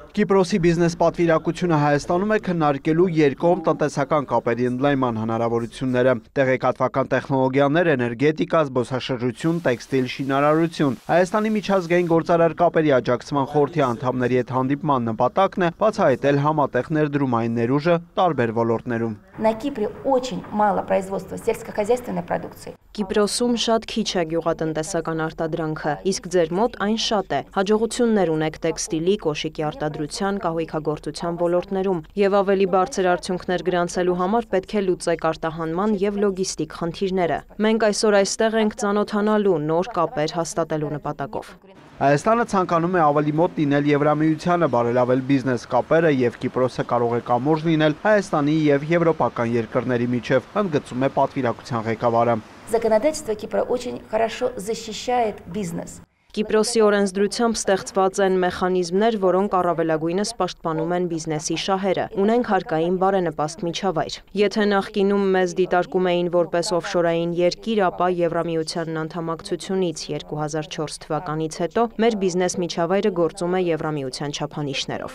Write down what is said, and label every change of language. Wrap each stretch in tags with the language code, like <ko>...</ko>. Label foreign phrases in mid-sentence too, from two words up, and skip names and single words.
<hy>Կիպրոսի բիզնես պատվիրակությունը Հայաստանում է քննարկելու երկկողմ տնտեսական կապերի ընդլայնման հնարավորությունները, տեղեկատվական տեխնոլոգիաներ, էներգետիկա, զբոսաշրջություն, տեքստիլ, շինարարություն։ Հայաստանի միջազգային գործարար կապերի աջակցման խորհրդի անդամների հետ հանդիպման նպատակն է բացահայտել համատեղ ներդրումային ներուժը տարբեր ոլորտներում։</hy> <ru>На Кипре очень мало производства сельскохозяйственной продукции.</ru> <hy>Կիպրոսում շատ քիչ է գյուղատնտեսական արտադրանքը, իսկ ձեր մոտ այն շատ է։ Հաջողություններ ունեք տեքստիլի, կոշիկի արտադրության, կահույքագործության ոլորտներում եւ ավելի բարձր արդյունքներ գրանցելու համար պետք է լուծեք արտահանման եւ լոգիստիկ խնդիրները։ Մենք այսօր այստեղ ենք ծանոթանալու նոր կապեր հաստատելու նպատակով։ Հայաստանը ցանկանում է ավելի մոտ լինել Եվրամիությանը, բարելավել բիզնես կապերը եւ Կիպրոսը կարող է կամուրջ լինել Հայաստանի եւ եվրոպական երկրների միջև, ընդգծում է պատվիրակության ղեկավարը։</hy> <ru>Законодательство Кипра очень хорошо защищает бизнес.</ru> <hy>Կիպրոսի օրենսդրությամբ ստեղծված են մեխանիզմներ, որոնք առավելագույնս պաշտպանում են բիզնեսի շահերը։ Ունենք հարկային բարենպաստ միջավայր։ Եթե նախկինում մեզ դիտարկում էին որպես օֆշորային երկիր, ապա Եվրամիությանն անդամակցությունից 2004 թվականից հետո մեր բիզնես միջավայրը գործում է Եվրամիության չափանիշներով։</hy>